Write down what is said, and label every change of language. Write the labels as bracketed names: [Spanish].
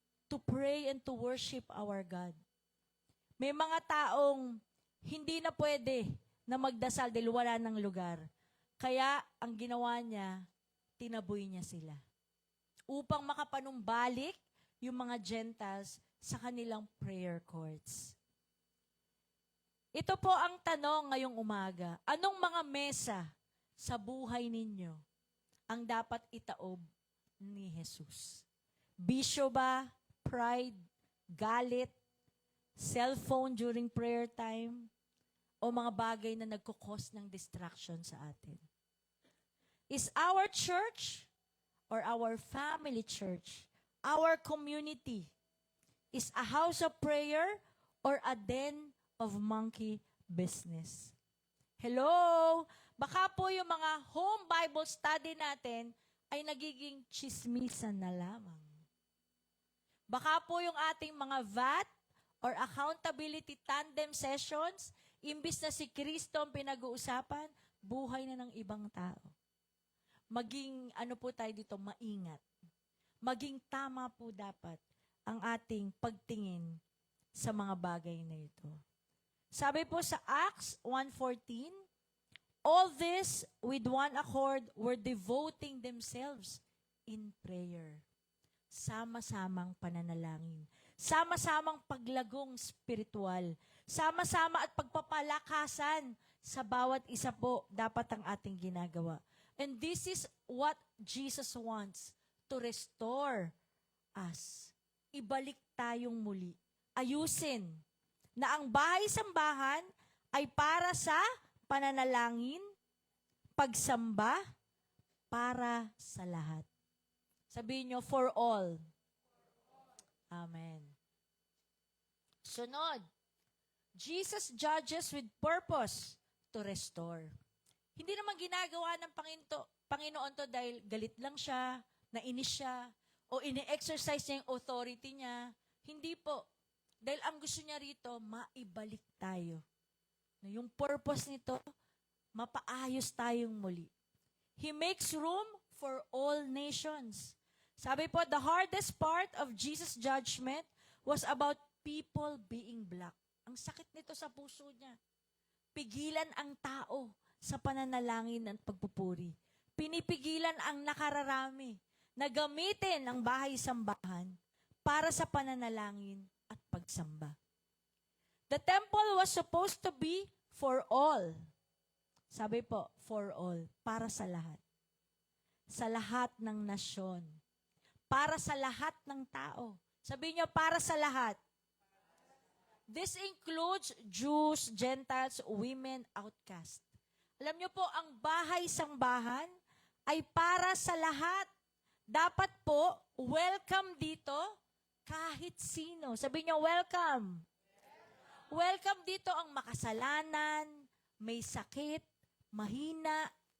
[English] To pray and to worship our God. [Filipino] May mga taong hindi na pwede na magdasal dahil wala ng lugar. Kaya ang ginawa niya, tinaboy niya sila. Upang makapanumbalik yung mga Gentiles sa kanilang prayer courts. Ito po ang tanong ngayong umaga. Anong mga mesa sa buhay ninyo ang dapat itaob ni Jesus? Bisyo ba? Pride? Galit? [English] Cellphone during prayer time? [Filipino] O mga bagay na nagkukos ng distraction sa atin? [English] Is our church or our family church, our community, is a house of prayer or a den of monkey business? [Filipino] Hello? Baka po yung mga home Bible study natin ay nagiging chismisan na lamang. Baka po yung ating mga VAT or accountability tandem sessions, imbis na si Kristo ang pinag-uusapan, buhay na ng ibang tao. Maging, po tayo dito, maingat. Maging tama po dapat ang ating pagtingin sa mga bagay na ito. Sabi po sa [English] Acts 1:14, all this with one accord were devoting themselves in prayer. [Filipino] Sama-samang pananalangin. Sama-samang paglagong spiritual. Sama-sama at pagpapalakasan sa bawat isa po dapat ang ating ginagawa. [English] And this is what Jesus wants, to restore us. [Filipino] Ibalik tayong muli. Ayusin na ang bahay-sambahan ay para sa pananalangin, pagsamba, para sa lahat. Sabihin nyo, [English] for all. [Filipino] Amen. Sunod, [English] Jesus judges with purpose to restore. [Filipino] Hindi naman ginagawa ng Panginoon to dahil galit lang siya, nainis siya, o ini-exercise niya yung authority niya. Hindi po. Dahil ang gusto niya rito, maibalik tayo. Yung purpose nito, mapaayos tayong muli. [English] He makes room for all nations. [Filipino] Sabi po, [English] the hardest part of Jesus' judgment was about people being black. [Filipino] Ang sakit nito sa puso niya. Pigilan ang tao sa pananalangin at pagpupuri. Pinipigilan ang nakararami na gamitin ang bahay-sambahan para sa pananalangin at pagsamba. [English] The temple was supposed to be for all. [Filipino] Sabi po, [English] for all. [Filipino] Para sa lahat. Sa lahat ng nasyon. Para sa lahat ng tao. Sabi niyo, para sa lahat. [English] This includes Jews, Gentiles, women, outcast. [Filipino] Alam niyo po, ang bahay-sambahan ay para sa lahat. Dapat po, welcome dito kahit sino. Sabi niyo, welcome. Welcome dito ang makasalanan, may sakit, mahina.